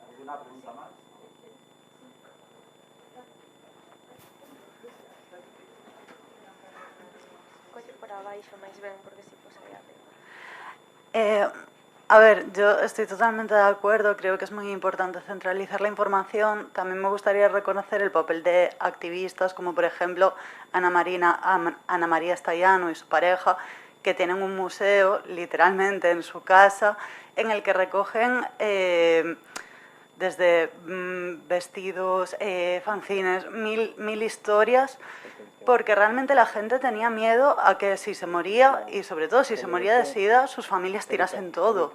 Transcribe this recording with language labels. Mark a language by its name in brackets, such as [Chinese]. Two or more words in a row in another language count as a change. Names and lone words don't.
[Galician] Colle por abaixo máis ben, porque si pos aí arriba. A ver, [Spanish] yo estoy totalmente de acuerdo, creo que es muy importante centralizar la información. También me gustaría reconocer el papel de activistas como por ejemplo Ana María Estallano y su pareja, que tienen un museo literalmente en su casa en el que recogen desde vestidos, fanzines, mil historias, porque realmente la gente tenía miedo a que si se moría, y sobre todo si se moría de SIDA, sus familias tirasen todo.